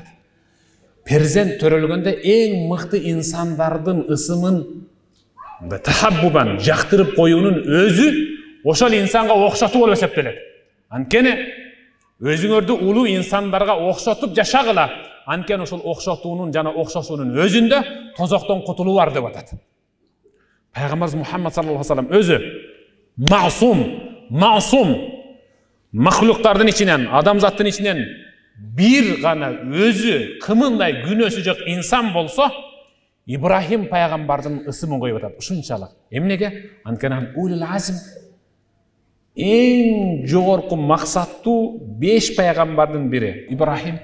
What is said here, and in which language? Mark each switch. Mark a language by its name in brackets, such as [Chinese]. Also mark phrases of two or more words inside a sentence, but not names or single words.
[Kyrgyz] Перзент төрөлгөндө эң мыкты инсандардын ысымын тахаббубан жактырып коюунун өзү ошол инсанга окшотуу болуп эсептелет. Анткени өзүңөрдү улуу инсандарга окшотуп жашагыла. Анткени ошол окшотуунун жана окшошуунун өзүндө тозоктон кутулуу бар деп атат. Пайгамбарыбыз Мухаммад [Arabic] صلى الله عليه وسلم [Kyrgyz] өзү маусум махлуктардын ичинен, адамзаттын ичинен бир гана өзү кымындай күнөөсү жок инсан болсо, Ибрахим пайгамбардын ысымын коюп атат. Ушунчалык. Эмнеге? Анткени [Arabic] أولو العزم [Kyrgyz] эң жогорку максаттуу 5 пайгамбардын бири Ибрахим.